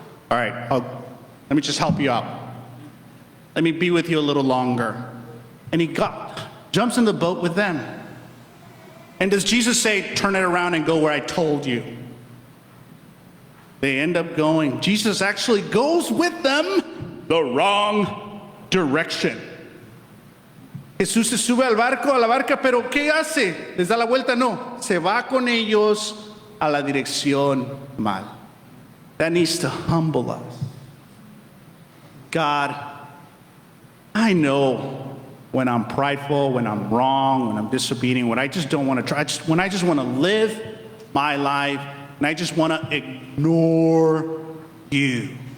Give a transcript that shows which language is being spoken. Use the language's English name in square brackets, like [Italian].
[English] All right, let me just help you out. Let me be with you a little longer. And he jumps in the boat with them. And does Jesus say, turn it around and go where I told you? They end up going. Jesus actually goes with them the wrong direction. [Spanish] Jesús se sube a la barca, pero ¿qué hace? ¿Les da la vuelta? No. Se va con ellos a la dirección mal. [English] That needs to humble us. God, I know when I'm prideful, when I'm wrong, when I'm disobedient, when I just don't want to try, when I just want to live my life, and I just want to ignore you.